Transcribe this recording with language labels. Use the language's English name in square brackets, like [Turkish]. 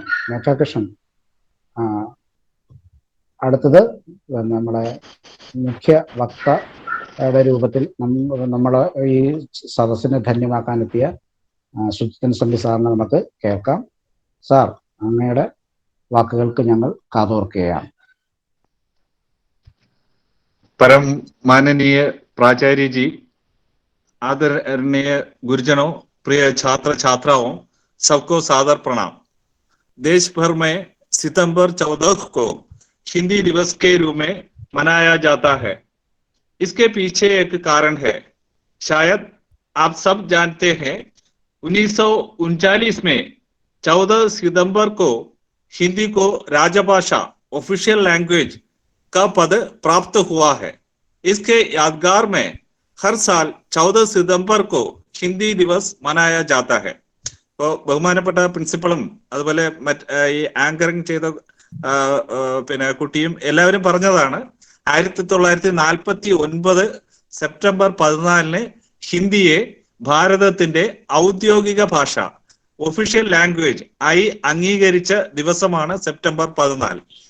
[Malayalam] മേഘാകൃഷ്ണൻ, അടുത്തത് നമ്മുടെ മുഖ്യ വക്തയുടെ രൂപത്തിൽ നമ്മൾ ഈ സദസ്സിനെ ധന്യമാക്കാനെത്തിയ സുജിതൻ സംഘി സാറിനെ നമുക്ക് കേൾക്കാം. സാർ, അങ്ങയുടെ വാക്കുകൾക്ക് ഞങ്ങൾ കാതോർക്കുകയാണ്. [Hindi] परम माननीय प्राचार्य जी, आदरणीय गुरुजनों, प्रिय छात्र छात्राओं, सबको सादर प्रणाम। देश भर में सितंबर 14 को हिंदी दिवस के रूप में मनाया जाता है। इसके पीछे एक कारण है। शायद आप सब जानते हैं, 1939 में 14 सितंबर को हिंदी को राजभाषा ऑफिशियल लैंग्वेज का पद प्राप्त हुआ है। इसके यादगार में हर साल 14 सितंबर को हिंदी दिवस मनाया जाता है. [Malayalam] ബഹുമാനപ്പെട്ട പ്രിൻസിപ്പളും അതുപോലെ ഈ ആങ്കറിങ് ചെയ്ത പിന്നെ കുട്ടിയും എല്ലാവരും പറഞ്ഞതാണ്, 1949 സെപ്റ്റംബർ 14 ഹിന്ദിയെ ഭാരതത്തിന്റെ ഔദ്യോഗിക ഭാഷ ഒഫീഷ്യൽ ലാംഗ്വേജ് ആയി അംഗീകരിച്ച ദിവസമാണ് സെപ്റ്റംബർ 14.